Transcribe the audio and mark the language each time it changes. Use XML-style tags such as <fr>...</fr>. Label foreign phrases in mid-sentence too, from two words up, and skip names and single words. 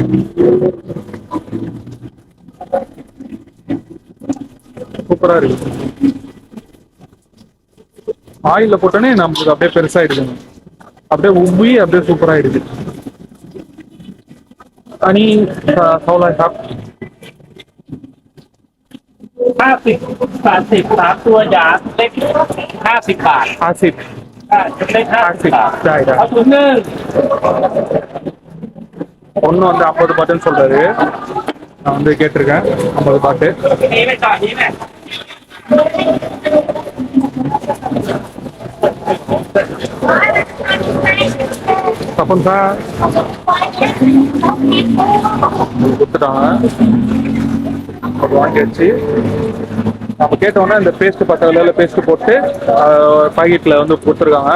<ta>சூப்பரா இருக்கு. ஆயில்ல போட்டோன்னே நமக்கு அப்படியே பெருசாயிடுதுங்க. அப்படியே உப்பி அப்படியே சூப்பராயிடுது. அனி சவுலா சாப்</ta> <th>50 3 ตัวใหญ่เล็ก50 บาท 50 เล็ก50 บาท ได้ เอาถุงนึง</th> <ta>ஒன்று வந்து 50 பாட்டுன்னு சொல்றாரு. நான் வந்து கேட்டிருக்கேன் 50 பாட்டு.</ta> <th>นี้ไปก่อนนี้แหละ</th> <ta>தப்பன் சார் கொடுத்துட்டாங்க. வாங்கிடுச்சு. நம்ம கேட்டோம்னா இந்த பேஸ்ட் 10 கலர்ல பேஸ்ட் போட்டு பாக்கெட்ல வந்து கொடுத்துருக்காங்க.</ta>